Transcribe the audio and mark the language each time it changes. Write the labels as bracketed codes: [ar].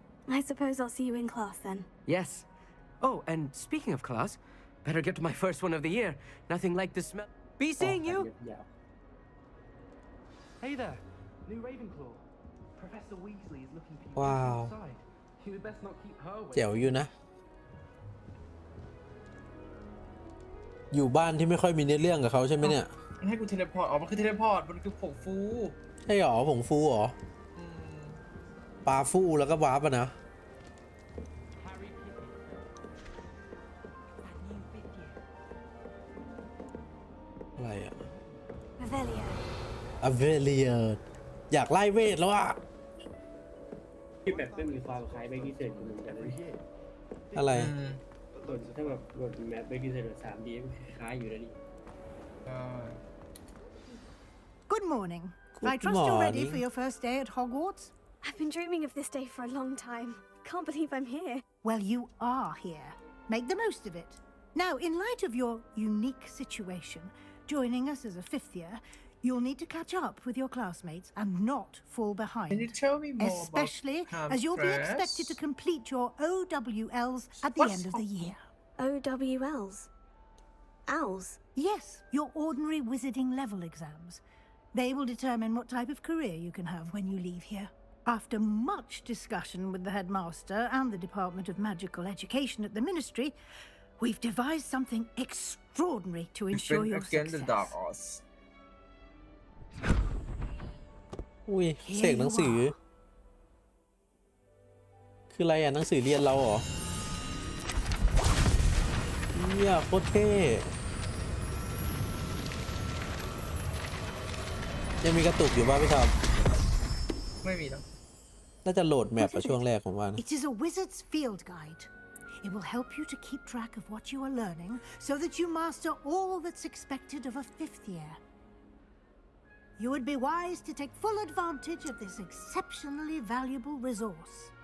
[en] I suppose I'll see you in class then. Yes. Oh, and speaking of class, better get to my first one of the year. Nothing like the smell. Be seeing you. Hey there, new Ravenclaw. Professor Weasley is looking for you outside. You best not keep her away. [th] แจ๋วอยู่นะ อยู่บ้านที่ไม่ค่อยมีเนื้อเรื่องกับเขาใช่ไหมเนี่ย มันให้กูเทเลพอร์ตมันคือเทเลพอร์ตมันคือผงฟู ใช่หรอผงฟูหรอปลาฟูแล้วก็วาร์ปอะนะอะไรอะ [en] Revelio. [th] เวเลียอยากไล่เวทแล้วอะ ที่แบบไม่มีความคล้ายเบกกี้เซอร์เหมือนกันเลย อะไร ถ้าแบบกดแมปเบกกี้เซอร์ 3D คล้ายอยู่แล้วนี่ [en] Good morning. Good I trust you're ready morning. for your first day at Hogwarts? I've been dreaming of this day for a long time. Can't believe I'm here. Well, you are here. Make the most of it. Now, in light of your unique situation, joining us as a 5th year, you'll need to catch up with your classmates and not fall behind. Can you tell me more Especially about as you'll be campus? expected to complete your OWLs at the end of the year. OWLs? Owls? Yes, your ordinary wizarding level exams. They will determine what type of career you can have when you leave here. After much discussion with the headmaster and the Department of Magical Education at the Ministry, we've devised something extraordinary to ensure your success. [th] อุ้ยเสกหนังสือคืออะไรอ่ะหนังสือเรียนเราเหรอเนี่ยโคตรเท่ยังมีกระตุกอยู่บ้างพี่ทอม ไม่มีแล้ว น่าจะโหลดแมปอะช่วงแรกผมว่านะ [en] It is a wizard's field guide. It will help you to keep track of what you are learning so that you master all that's expected of a 5th year. You would be wise to take full advantage of this exceptionally valuable resource.